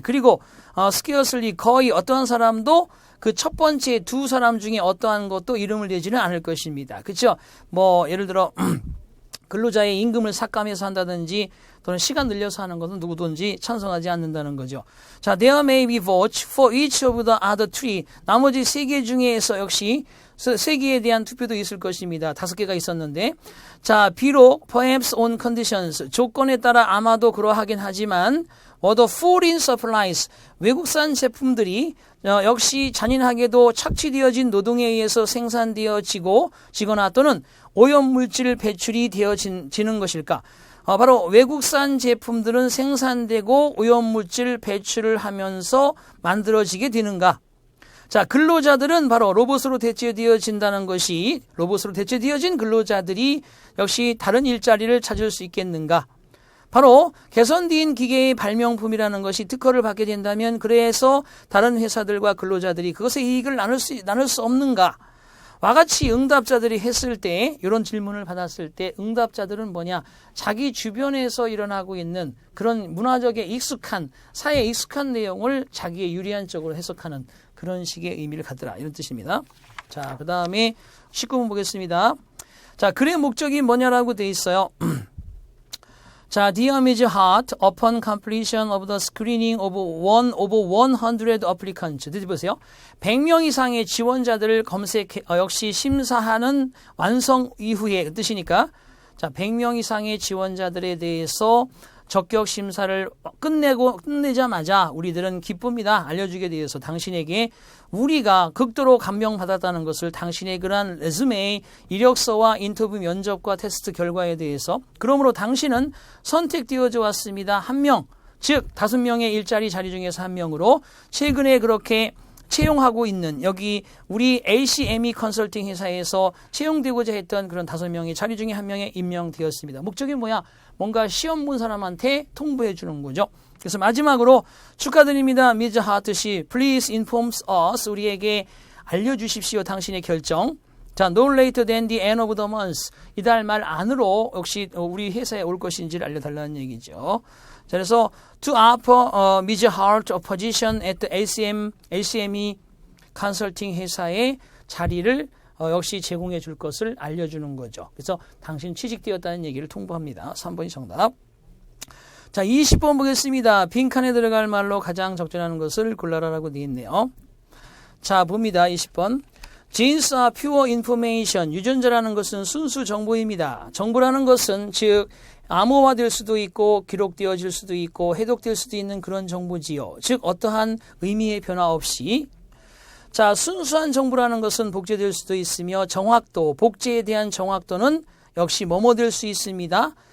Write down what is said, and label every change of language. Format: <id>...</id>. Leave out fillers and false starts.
<ko>그리고 scarcely, 거의 어떠한 사람도 그 첫 번째 두 사람 중에 어떠한 것도 이름을 내지는 않을 것입니다. 그렇죠? 뭐 예를 들어 근로자의 임금을 삭감해서 한다든지 또는 시간 늘려서 하는 것은 누구든지 찬성하지 않는다는 거죠.</ko> <en>자, there may be votes for each of the other three.</en> <ko>나머지 3개 중에서 역시 3개에 대한 투표도 있을 것입니다. 5개가 있었는데.</ko> <en>자,</en> <ko>비록</ko> <en>perhaps on conditions.</en> <ko>조건에 따라 아마도 그러하긴 하지만</ko> <en>the foreign supplies.</en> <ko>외국산 제품들이 역시 잔인하게도 착취되어진 노동에 의해서 생산되어지거나 또는 오염물질 배출이 되어지는 것일까? 바로 외국산 제품들은 생산되고 오염물질 배출을 하면서 만들어지게 되는가? 자, 근로자들은 바로 로봇으로 대체되어진다는 것이, 로봇으로 대체되어진 근로자들이 역시 다른 일자리를 찾을 수 있겠는가? 바로 개선된 기계의 발명품이라는 것이 특허를 받게 된다면 그래서 다른 회사들과 근로자들이 그것의 이익을 나눌 수 없는가? 와 같이 응답자들이 했을 때, 이런 질문을 받았을 때 응답자들은 뭐냐? 자기 주변에서 일어나고 있는 그런 문화적에 익숙한, 사회에 익숙한 내용을 자기의 유리한 쪽으로 해석하는 그런 식의 의미를 갖더라, 이런 뜻입니다. 자, 그 다음에 19번 보겠습니다. 자, 글의 목적이 뭐냐라고 돼 있어요.</ko> <en>자, the image hot upon completion of the screening of 100 applicants.</en> <ko>보세요. 100명 이상의 지원자들을 역시 심사하는 완성 이후에, 그 뜻이니까. 자, 100명 이상의 지원자들에 대해서 적격 심사를 끝내자마자 우리들은 기쁩니다. 알려주게 되어서 당신에게 우리가 극도로 감명받았다는 것을, 당신의 그러한 레즈메, 이력서와 인터뷰 면접과 테스트 결과에 대해서. 그러므로 당신은 선택되어져 왔습니다. 한 명, 즉 5명의 일자리 자리 중에서 한 명으로 최근에 그렇게 채용하고 있는 여기 우리 ACME 컨설팅 회사에서 채용되고자 했던 그런 5명의 자리 중에 1명에 임명되었습니다. 목적이 뭐야? 뭔가 시험 본 사람한테 통보해 주는 거죠. 그래서 마지막으로 축하드립니다. 미즈 하트 씨,</ko> <en>please inform us.</en> <ko>우리에게 알려주십시오. 당신의 결정.</ko> <en>자, no later than the end of the month.</en> <ko>이달 말 안으로 역시 우리 회사에 올 것인지를 알려달라는 얘기죠.</ko> <en>자,</en> <ko>그래서</ko> <en>to offer Ms.</en> <ko>Hart</ko> <en>a position at the</en> <ko>ACME 컨설팅 회사의 자리를 역시 제공해 줄 것을 알려주는 거죠. 그래서 당신 취직되었다는 얘기를 통보합니다. 3번이 정답. 자, 20번 보겠습니다. 빈칸에 들어갈 말로 가장 적절한 것을 골라라라고 되어 있네요. 자, 봅니다. 20번.</ko> <en>Genes are pure information.</en> <ko>유전자라는 것은 순수 정보입니다. 정보라는 것은 즉 암호화될 수도 있고 기록되어질 수도 있고 해독될 수도 있는 그런 정보지요. 즉 어떠한 의미의 변화 없이 자, 순수한 정보라는 것은 복제될 수도 있으며 정확도, 복제에 대한 정확도는 역시 뭐뭐될 수 있습니다.</ko>